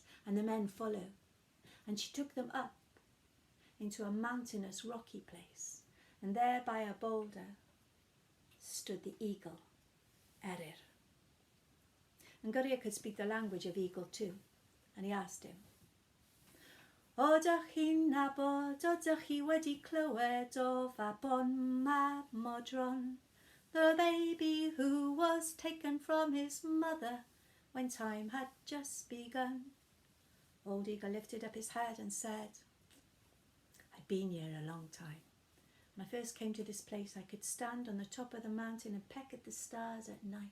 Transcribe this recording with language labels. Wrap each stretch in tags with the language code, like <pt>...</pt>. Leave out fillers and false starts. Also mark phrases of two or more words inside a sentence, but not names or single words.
<en>And the men followed. And she took them up into a mountainous, rocky place. And there by a boulder stood the eagle, Erir. And Goria could speak the language of eagle too. And he asked him,</en> <cy>Odych chi'n nabod, odych chi wedi clywed o Fabon Mab Modron,</cy> <en>the baby who was taken from his mother when time had just begun. Old Eagle lifted up his head and said, I've been here a long time. When I first came to this place, I could stand on the top of the mountain and peck at the stars at night.</en>